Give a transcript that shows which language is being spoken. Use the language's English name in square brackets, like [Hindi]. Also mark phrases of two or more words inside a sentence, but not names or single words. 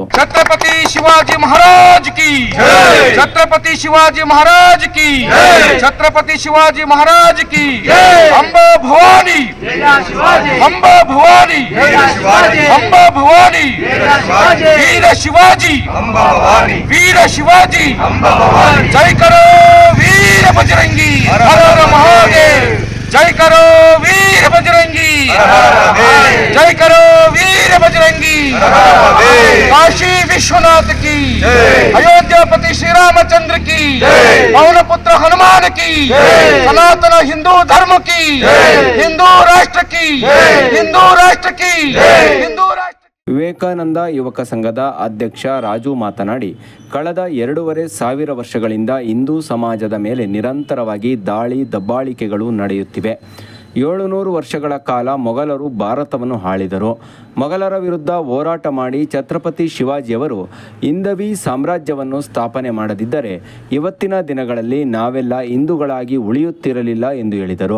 [Hindi] छत्रपति शिवाजी महाराज की जय, छत्रपति शिवाजी महाराज की जय, छत्रपति शिवाजी महाराज की जय. अंबा भवानी अंबा भवानी अंबा भवानी वीर शिवाजी वीर शिवाजी जय करो वीर बजरंगी हर हर महादेव जय करो वीर बजरंगी जय करो वीर बजरंगी काशी विश्वनाथ की अयोध्यापति श्री रामचंद्र की पवन पुत्र हनुमान की सनातन हिंदू धर्म की हिंदू राष्ट्र की हिंदू राष्ट्र की हिंदू राष्ट्र. [Kannada] ವಿವೇಕಾನಂದ ಯುವಕ ಸಂಘದ ಅಧ್ಯಕ್ಷ ರಾಜು ಮಾತನಾಡಿ, ಕಳೆದ 2,500 ವರ್ಷಗಳಿಂದ ಹಿಂದೂ ಸಮಾಜದ ಮೇಲೆ ನಿರಂತರವಾಗಿ ದಾಳಿ ದಬ್ಬಾಳಿಕೆಗಳು ನಡೆಯುತ್ತಿವೆ. 700 ವರ್ಷಗಳ ಕಾಲ ಮೊಘಲರು ಭಾರತವನ್ನು ಆಳಿದರು. ಮೊಘಲರ ವಿರುದ್ಧ ಹೋರಾಟ ಮಾಡಿ ಛತ್ರಪತಿ ಶಿವಾಜಿಯವರು ಹಿಂದವಿ ಸಾಮ್ರಾಜ್ಯವನ್ನು ಸ್ಥಾಪನೆ ಮಾಡದಿದ್ದರೆ ಇವತ್ತಿನ ದಿನಗಳಲ್ಲಿ ನಾವೆಲ್ಲ ಹಿಂದೂಗಳಾಗಿ ಉಳಿಯುತ್ತಿರಲಿಲ್ಲ ಎಂದು ಹೇಳಿದರು.